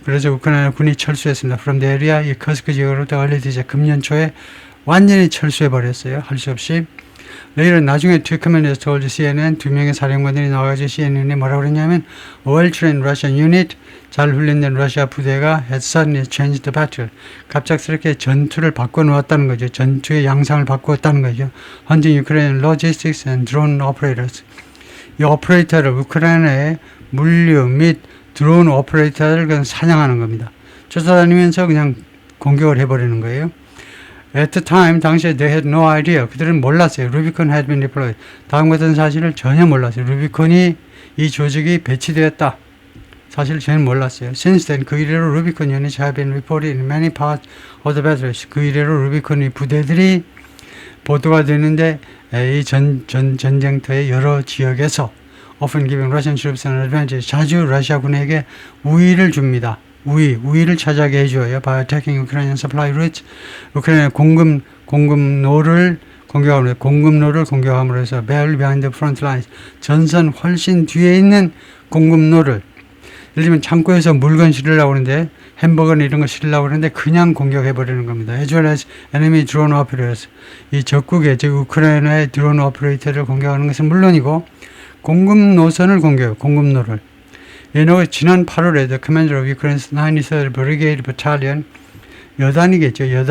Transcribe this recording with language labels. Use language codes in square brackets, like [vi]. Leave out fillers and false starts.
[ko] 그래서 우크라이나 군이 철수했습니다. [en] From the area, [ko] 이 커스크 지역으로부터 [en] early this year, [ko] 금년 초에 완전히 철수해버렸어요. 할 수 없이. [en] Later, [ko] 나중에 [en] two commanders told CNN, [ko] 두 명의 사령관들이 나와가지고 CNN에 뭐라고 그랬냐면 [en] a well-trained Russian unit, [ko] 잘 훈련된 러시아 부대가 [en] had suddenly changed the battle. [ko] 갑작스럽게 전투를 바꿔놓았다는 거죠. 전투의 양상을 바꾸었다는 거죠. [en] Hunting Ukrainian logistics and drone operators. [ko] 이 오퍼레이터를 우크라이나의 물류 및 드론 오퍼레이터를 그냥 사냥하는 겁니다. 쫓아다니면서 그냥 공격을 해버리는 거예요. [en] At the time, [ko] 당시에 [en] they had no idea. [ko] 그들은 몰랐어요. [en] Rubicon had been deployed. [ko] 다음 같은 사실을 전혀 몰랐어요. 루비콘이 이 조직이 배치되었다. 사실 저는 몰랐어요. [en] Since then, [ko] 그 이래로 [en] Rubicon units have been reported in many parts of the battles. [ko] 그 이래로 루비콘의 부대들이 보도가 되는데 이 전쟁터의 여러 지역에서 [en] often giving Russian troops an advantage. [ko] 자주 러시아군에게 우위를 줍니다. 우위를 차지하게 해줘요. [en] By attacking Ukrainian supply routes. [ko] 우크라이나 공급로를 공격함으로 해서 [en] barely behind the front lines. [ko] 전선 훨씬 뒤에 있는 공급로를, 예를 들면 창고에서 물건 실으려고 하는데 햄버거나 이런 거 실으려고 하는데 그냥 공격해버리는 겁니다. [en] As well as enemy drone operators. [ko] 이 적국의, 즉 우크라이나의 드론 오퍼레이터를 공격하는 것은 물론이고 공급 노선을 공급로를. 지난 8월에 [en] the commander of Ukraine's 93rd Brigade Battalion, [ko] 여단이겠죠.